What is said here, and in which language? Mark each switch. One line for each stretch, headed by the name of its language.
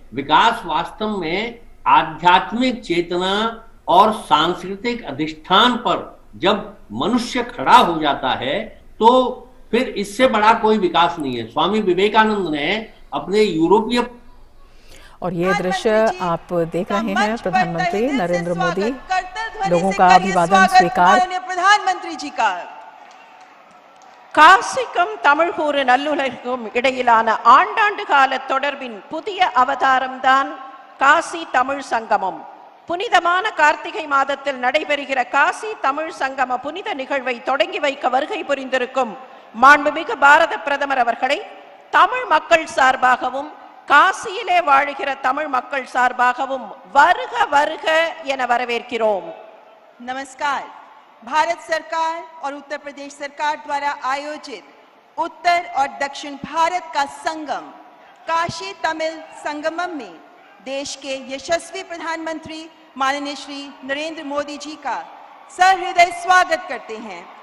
Hindi: विकास वास्तव में आध्यात्मिक चेतना और सांस्कृतिक अधिष्ठान पर जब मनुष्य खड़ा हो जाता है तो फिर इससे बड़ा कोई विकास नहीं है। स्वामी विवेकानंद ने अपने यूरोपीय और ये दृश्य आप देख रहे हैं, प्रधानमंत्री नरेंद्र मोदी लोगों का अभिवादन स्वीकार। प्रधानमंत्री जी का
Tamil: காசிக்கும் தமிழ் கூறு நல்லுலகும் இடையிலான ஆண்டாண்டு கால தொடர்பின் புதிய அவதாரம்தான் காசி தமிழ் சங்கமம். புனிதமான கார்த்திகை மாதத்தில் நடைபெறுகிற காசி தமிழ் சங்கம புனித நிகழ்வை தொடங்கி வைக்க வருகை புரிந்திருக்கும் மாண்புமிகு பாரத பிரதமர் அவர்களை தமிழ் மக்கள் சார்பாகவும் காசியிலே வாழுகிற தமிழ் மக்கள் சார்பாகவும் வருக வருக என வரவேற்கிறோம்.
Hindi: नमस्कार। भारत सरकार और उत्तर प्रदेश सरकार द्वारा आयोजित उत्तर और दक्षिण भारत का संगम काशी तमिल संगमम में देश के यशस्वी प्रधानमंत्री माननीय श्री नरेंद्र मोदी जी का सहृदय स्वागत करते हैं।